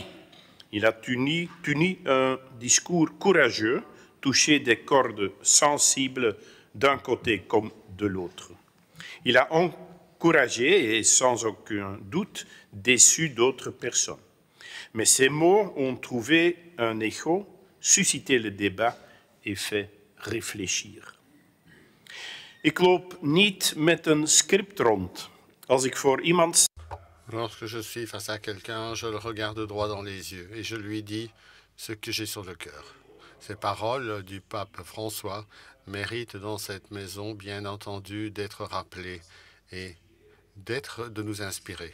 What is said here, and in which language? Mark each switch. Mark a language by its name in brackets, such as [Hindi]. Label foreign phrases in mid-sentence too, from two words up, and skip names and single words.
[French] Il a tenu un discours courageux, touché des cordes sensibles d'un côté comme de l'autre. Il a encouragé et sans aucun doute déçu d'autres personnes. Mais ces mots ont trouvé un écho, suscité le débat et fait réfléchir. [Dutch] Ik loop niet met een script rond. Als ik voor iemand... [French] Lorsque je suis face à quelqu'un, je le regarde droit dans les yeux et je lui dis ce que j'ai sur le cœur. Ces paroles du pape François méritent dans cette maison, bien entendu, d'être rappelées et de nous inspirer.